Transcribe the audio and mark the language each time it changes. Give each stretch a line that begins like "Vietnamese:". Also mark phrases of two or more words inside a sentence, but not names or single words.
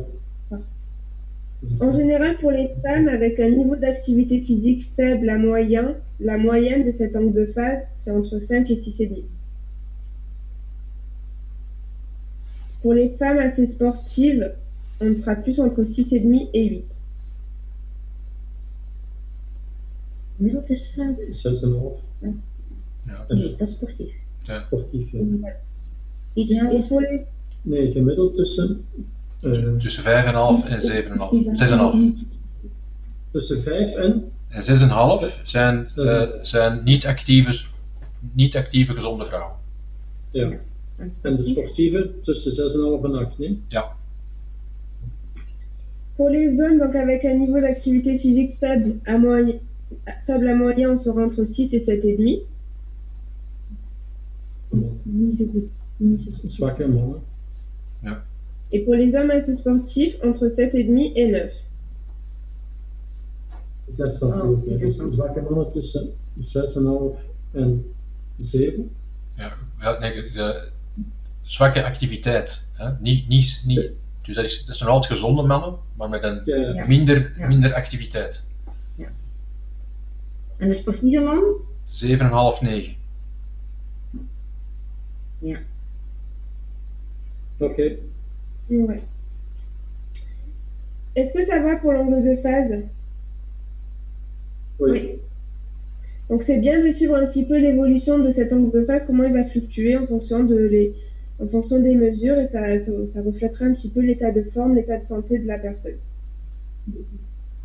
French: En général, pour les femmes avec un niveau d'activité physique faible à moyen, la moyenne de cet angle de phase, c'est entre 5 et 6,5. Pour les femmes assez sportives, on sera plus entre 6,5 et 8.
Dutch: Gemiddeld is 6,5. Ja. nee, dat is sportief. Sportief, ja. Ideaal
French: Et
Dutch: is
French: pour
Dutch: het
French: les,
Dutch: Nee, gemiddeld tussen, Tussen 5,5 en 7,5. 6,5. tussen 5 en... En 6,5 zijn niet actieve gezonde vrouwen. Ja. en En de sportief. sportieve tussen 6,5 en 8, nee? Ja.
French: pour les hommes, donc avec un niveau d'activité physique faible à moyen, on sera entre 6 et 7,5.
Dutch: Niet zo goed. Niet zo goed. Zwakke mannen.
French: Et pour les hommes assez sportifs, entre 7,5 et 9.
Dutch: Dat is dan Oh, veel. dit Dus is dan- zwakke mannen tussen 6,5 en 7. Ja, nee, de zwakke activiteit. Hè? Niet, dus dat zijn nog altijd gezonde mannen, maar met een Ja. minder activiteit. En de sportieve man? 7,5, 9. Ja. Oké.
French: Ouais. Est-ce que ça va pour l'angle de phase? Oui. Donc c'est bien de suivre un petit peu l'évolution de cet angle de phase, comment il va fluctuer en fonction des mesures, et ça reflètera un petit peu l'état de forme, l'état de santé de la personne.